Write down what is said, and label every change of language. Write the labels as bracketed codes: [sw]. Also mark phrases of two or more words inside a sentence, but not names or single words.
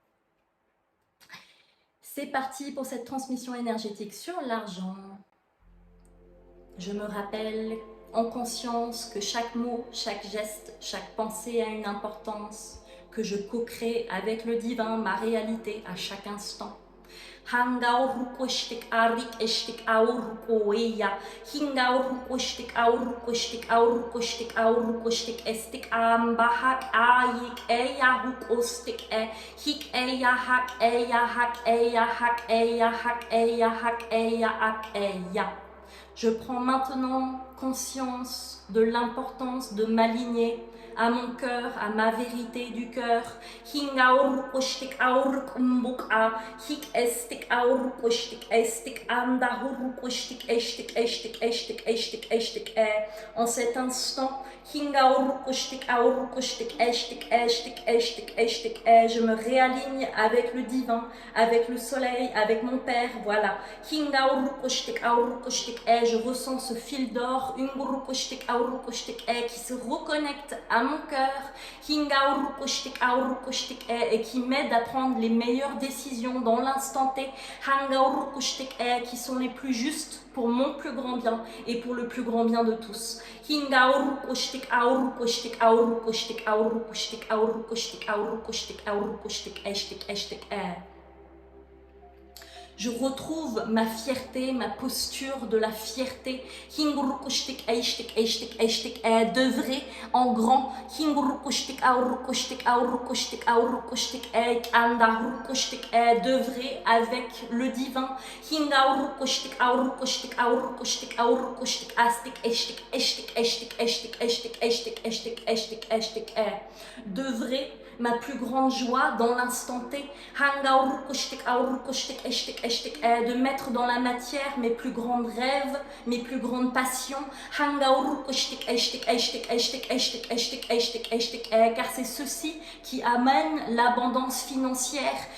[fr] C'est parti pour cette transmission énergétique sur l'argent. Je me rappelle en conscience que chaque mot, chaque geste, chaque pensée a une importance, que je co-crée avec le divin ma réalité à chaque instant. Hangaurukostik arik estik aurukoeya, hingaurukostik aurukostik aurukostik aurukostik estik ambahak ayik eya hukostik hik eya hak eya hak eya hak eya hak eya hak eya hak eya. Je prends maintenant conscience de l'importance de m'aligner à mon cœur, à ma vérité du cœur. Hingaurukostik aurukumbuka, hik estik aurukostik estik andahurukostik estik estik estik estik estik en cet instant, hingaurukostik aurukostik estik estik estik estik je me réaligne avec le divin, avec le soleil, avec mon père, voilà. Hingaurukostik aurukostik je ressens ce fil d'or, Ungurukostik aurukostik qui se reconnecte à mon cœur, Hingaurukostik aurukostik et qui m'aide à prendre les meilleures décisions dans l'instant T, Hangaurukostik qui sont les plus justes pour mon plus grand bien et pour le plus grand bien de tous. Hingaurukostik aurukostik aurukostik aurukostik aurukostik aurukostik aurukostik estik estik Je retrouve ma fierté, ma posture de la fierté. Hingurukostik eishtik eishtik eishtik d'œuvrer en grand. Hingurukostik aurukostik aurukostik aurukostik andahurukostik d'œuvrer avec le divin. Hingaurukostik aurukostik aurukostik aurukostik astik eishtik eishtik eishtik eishtik eishtik eishtik eishtik eishtik eishtik d'œuvrer ma plus grande joie dans l'instant T. Hangaurukostik aurukostik eishtik de mettre dans la matière mes plus grands rêves, mes plus grandes passions. Car c'est ceci qui amène l'abondance financière.